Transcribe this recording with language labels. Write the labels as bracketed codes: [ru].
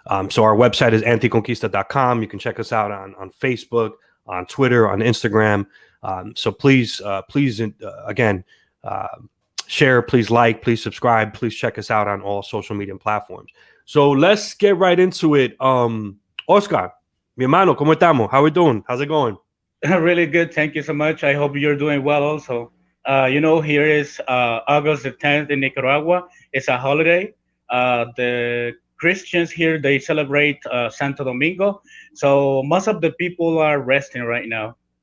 [en] So our website is anticonquista.com. You can check us out on Facebook, on Twitter, on Instagram. So please, again, share, please like, please subscribe, please check us out on all social media platforms. So let's get right into it. [es] Oscar, mi hermano, ¿cómo estamos? [en] How we doing? How's it going? Really good. Thank you so much. I hope you're doing well also. Here is August the 10th in Nicaragua. It's a holiday. The Christians here, they celebrate Santo Domingo. So most of the people are resting right now.